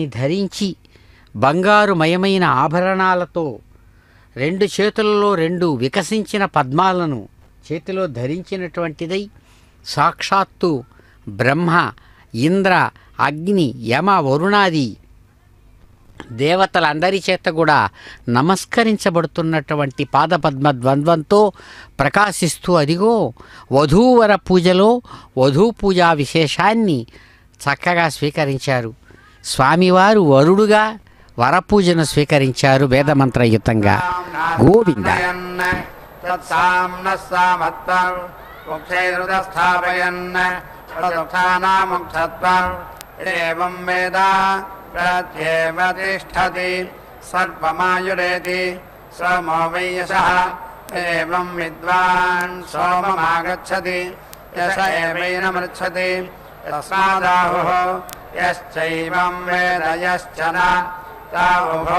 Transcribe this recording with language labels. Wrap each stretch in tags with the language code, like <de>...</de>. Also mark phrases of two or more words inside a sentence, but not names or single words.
<te>వస్త్రాన్ని ధరించి బంగారుమయమైన ఆభరణాలతో రెండు చేతులలో రెండు వికసించిన పద్మాలను చేతిలో ధరించినటువంటిదై సాక్షాత్తు బ్రహ్మ, ఇంద్ర, అగ్ని, యమ, వరుణాది దేవతలందరి చేత కూడా నమస్కరించబడుతున్నటువంటి పాదపద్మ ద్వంద్వంతో ప్రకాశిస్తూ అదిగో వధూవర పూజలో వధూ పూజా విశేషాన్ని చక్కగా స్వీకరించారు. స్వామివారు వరుడుగా వరపూజను స్వీకరించారు వేదమంత్రయుతంగా. గోవింద</te> <sa>प्रत्येव तिष्ठति सर्वमायुरेति सोमो वै यशः एवं विद्वान् सोममागच्छति यश एवैनमृच्छति तस्मादाहुः यश्चैवं वेद यश्च न तावुभौ</sa>